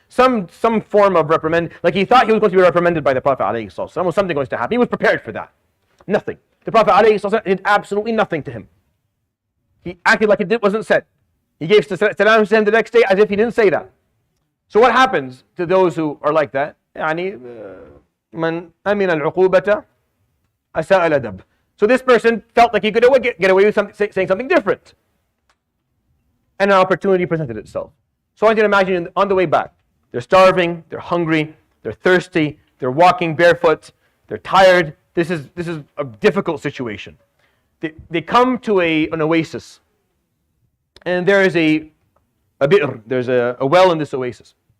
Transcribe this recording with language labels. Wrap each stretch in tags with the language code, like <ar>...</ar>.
<en>some form of reprimand. Like he thought he was going to be reprimanded by the Prophet ﷺ. Was something going to happen. He was prepared for that. Nothing. The Prophet ﷺ did absolutely nothing to him. He acted like it wasn't said. He gave salam to him the next day as if he didn't say that. So what happens to those who are like that?</en> <ar>يعني من أمن العقوبة أساء الأدب.</ar> <en>So this person felt like he could get away with saying something different. And an opportunity presented itself. So I want you to imagine on the way back, they're starving, they're hungry, they're thirsty, they're walking barefoot, they're tired. This is a difficult situation. They come to an oasis, and there is a bi'r, there's a well in this oasis.</en>